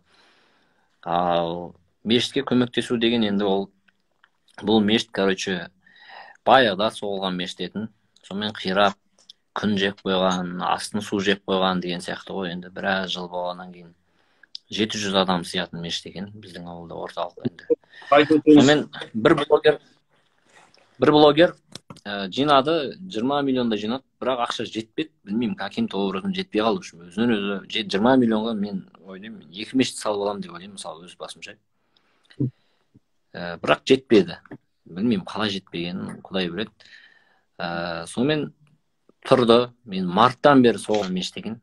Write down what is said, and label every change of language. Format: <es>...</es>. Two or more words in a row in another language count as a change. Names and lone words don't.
<kk>Ал мешітке көмектесу деген енді бұл мешіт, короче, баяғыда соғылған мешіт етін, сонымен қирап, күн жеп қойған, астын су жеп қойған деген сияқты ғой. Енді біраз жыл болғаннан кейін 700 адам сиятын мешіт екен біздің ауылда, орталық енді. Сонымен бір блогер жинады, 20 миллионда жинады, бірақ ақша жетпеді. Білмеймін,</kk> <ru>каким-то образом</ru> <kk>жетпей қалды. Өзінен өзі 20 миллионға мен ойлаймын, 2 мешіт салып аламын деп ойлаймын, мысалы өз басымша. Бірақ жетпеді. Білмеймін, қалай жетпегенін Құдай біледі. Сонымен тұрды. Мен марттан бері соған мешіт екен.</kk>